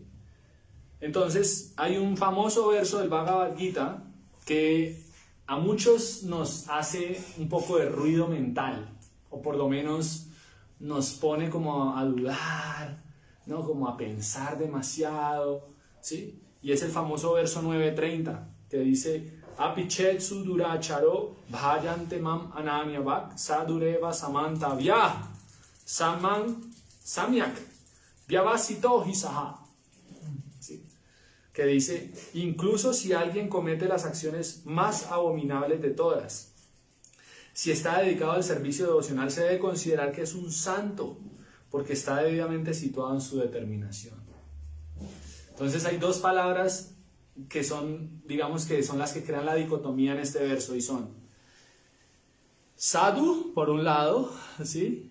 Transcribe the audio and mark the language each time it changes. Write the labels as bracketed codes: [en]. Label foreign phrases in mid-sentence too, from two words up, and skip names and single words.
[es] Entonces, hay un famoso verso del Bhagavad Gita que a muchos nos hace un poco de ruido mental, o por lo menos nos pone como a dudar, ¿no? Como a pensar demasiado, ¿sí? Y es el famoso verso 9:30, que dice: [sa] अपिचेत् सुदुराचारो भजते माम् अनन्यभाक् साधुरेव समन्तव्य समन् सम्यक् व्यवसितो हिसः. [es] ¿Sí? Que dice: incluso si alguien comete las acciones más abominables de todas, si está dedicado al servicio devocional, se debe considerar que es un santo, porque está debidamente situado en su determinación. Entonces hay dos palabras que son, digamos que son las que crean la dicotomía en este verso, y son sadhu, por un lado, ¿sí?